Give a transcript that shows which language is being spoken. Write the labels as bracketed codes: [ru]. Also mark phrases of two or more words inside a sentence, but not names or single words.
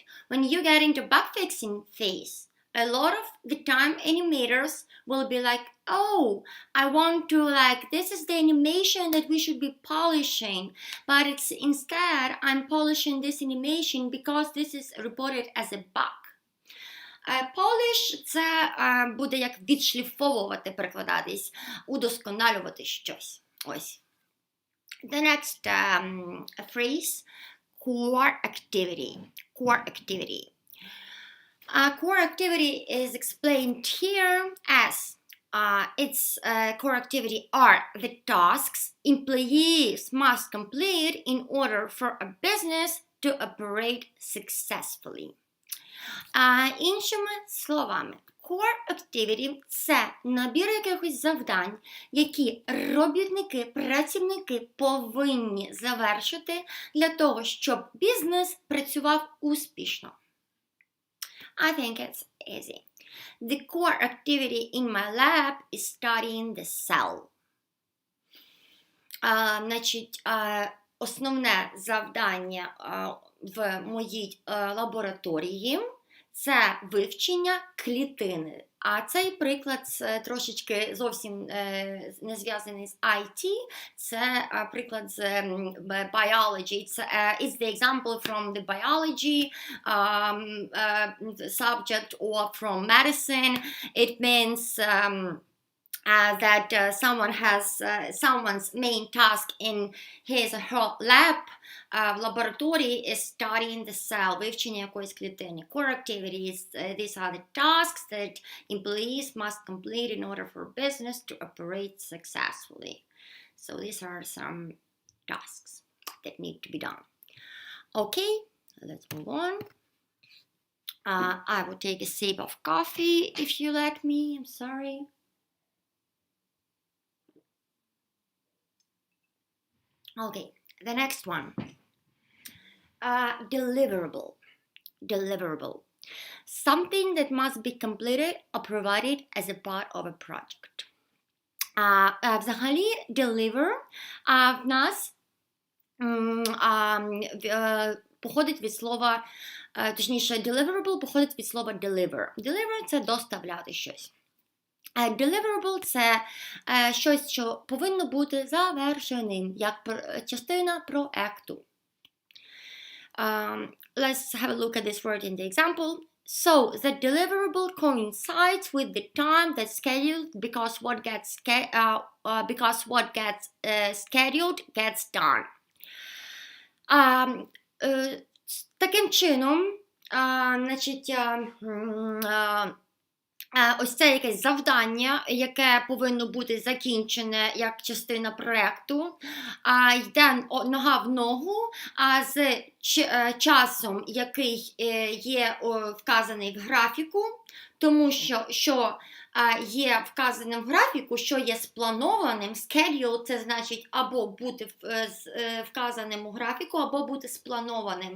[en] When you get into bug fixing phase, a lot of the time animators will be like, oh, I want to, like, this is the animation that we should be polishing, but it's instead I'm polishing this animation because this is reported as a bug. [uk] Polish – це буде як відшліфовувати, перекладатись, удосконалювати щось. Ось. [en] The next phrase – core activity. Core activity. Core activity is explained here as its core activity are the tasks employees must complete in order for a business to operate successfully. [uk] Іншими словами, [en] core activity [uk] – це набір якихось завдань, які робітники, працівники повинні завершити для того, щоб бізнес працював успішно. [en] I think it's easy. The core activity in my lab is studying the cell. [uk] Значить, основне завдання в моїй лабораторії – це вивчення клітини. А цей приклад трошечки зовсім не зв'язаний з IT. Це приклад з biology. [en] It's the example from the biology subject or from medicine. It means that someone has someone's main task in his or her lab [uk] в лабораторії [en] is studying the cell, [uk] вивчення якоїсь клітини. [en] Core activities, these are the tasks that employees must complete in order for business to operate successfully. So these are some tasks that need to be done. Okay, let's move on. I will take a sip of coffee if you let me. I'm sorry. Okay, the next one. Deliverable. Deliverable. Something that must be completed or provided as a part of a project. [uk] Взагалі, deliver в нас походить від слова, точніше, deliverable походить від слова deliver. Deliver – це доставляти щось. Deliverable – це щось, що повинно бути завершеним, як частина проекту. [en] Let's have a look at this word in the example. So, the deliverable coincides with the time that's scheduled because what gets scheduled gets done. [uk] Таким чином, значить, ось це якесь завдання, яке повинно бути закінчене як частина проєкту, йде нога в ногу з часом, який є вказаний в графіку, тому що є вказаним в графіку, що є спланованим, schedule – це значить або бути вказаним у графіку, або бути спланованим.